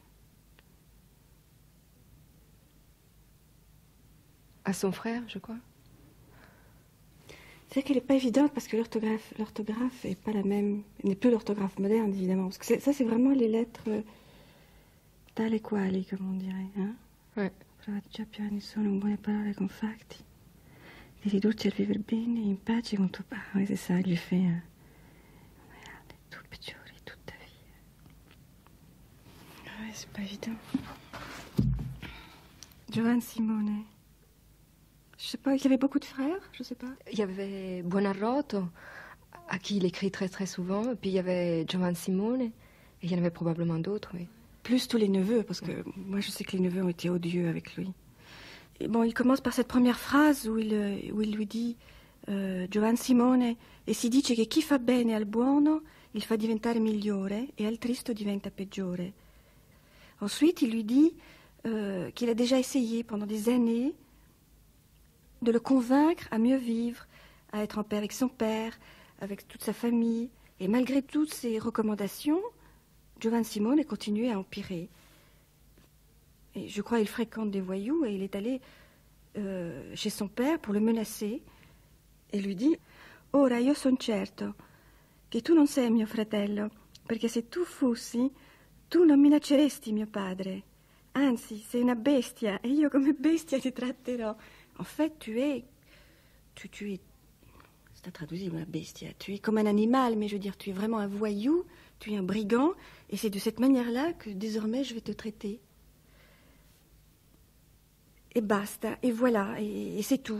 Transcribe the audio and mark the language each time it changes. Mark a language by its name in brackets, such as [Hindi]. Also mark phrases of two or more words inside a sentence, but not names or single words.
[French] À son frère, je crois. C'est qu'elle n'est pas évidente parce que l'orthographe n'est pas la même, n'est plus l'orthographe moderne évidemment. Parce que ça c'est vraiment les lettres [Italian] tale quali, [French] comme on dirait. Hein? Ouais. [Italian] Già più anni sono buone parole confatti, di ridurci al vivere bene in pace con tuo padre. [French] Oui, c'est ça, il lui fait tout peggiori toute ta vie. Ouais, c'est pas évident. Giovan Simone. Je sais pas, il y avait beaucoup de frères, je sais pas. Il y avait Buonarrota, à qui il écrit très très souvent, puis il y avait Giovan Simone, et il y en avait probablement d'autres, oui. Plus tous les neveux, parce que moi je sais que les neveux ont été odieux avec lui. Et bon, il commence par cette première phrase où il lui dit Giovan Simone, [Italian] e si dice che chi fa bene al buono il fa diventare migliore e al tristo diventa peggiore. [French] Ensuite, il lui dit qu'il a déjà essayé pendant des années de le convaincre à mieux vivre, à être en paix avec son père, avec toute sa famille. Et malgré toutes ces recommandations, Giovan Simone continuait à empirer. Et je crois qu'il fréquente des voyous et il est allé chez son père pour le menacer et lui dit « [Italian] Ora io son certo che tu non sei mio fratello, perché se tu fossi, tu non minacceresti mio padre. Anzi, sei una bestia e io come bestia ti tratterò. [French] » En fait, tu es, c'est intraduisible, [Italian] la bestia. [French] Tu es comme un animal, mais je veux dire, tu es vraiment un voyou, tu es un brigand, et c'est de cette manière-là que désormais je vais te traiter. Et basta, et voilà, et c'est tout.